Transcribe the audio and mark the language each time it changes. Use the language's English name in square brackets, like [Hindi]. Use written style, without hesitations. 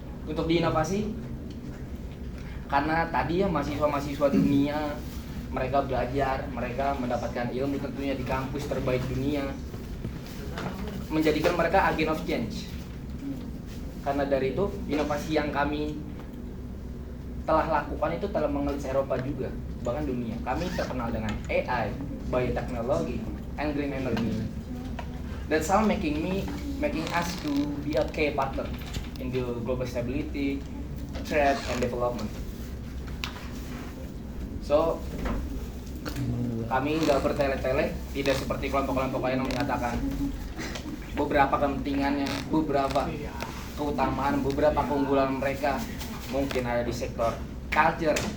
[Indonesian] Untuk di inovasi, karena tadi ya mahasiswa-mahasiswa dunia, mereka belajar, mereka mendapatkan ilmu tentunya di kampus terbaik dunia, menjadikan mereka [English] agent of change. [Indonesian] Karena dari itu, inovasi yang kami telah lakukan itu telah mengelit Eropa juga, bahkan dunia. Kami terkenal dengan [English] AI, biotechnology, and green energy. That's all making us to be a key partner in the global stability, trade, and development. [Indonesian] So, kami nggak bertele-tele, tidak seperti kelompok-kelompok lain yang menyatakan beberapa kepentingannya, beberapa keutamaan, beberapa keunggulan mereka mungkin ada di sektor culture.